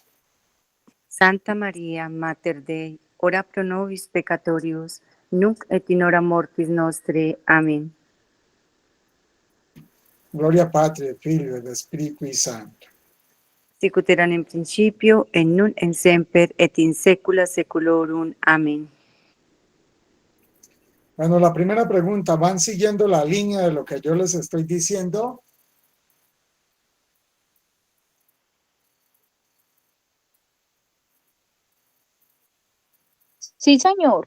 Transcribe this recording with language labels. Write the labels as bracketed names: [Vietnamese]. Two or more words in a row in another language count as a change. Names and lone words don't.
[Latin] Santa Maria, Mater Dei, ora pro nobis peccatoribus, nunc et in hora mortis nostre. Amen. Gloria Patri, et Filio, et Spiritui Sancto. Sicut erat in principio, et nunc et semper, et in saecula saeculorum. Amen. [Spanish] Bueno, la primera pregunta, ¿van siguiendo la línea de lo que yo les estoy diciendo? Sí, señor.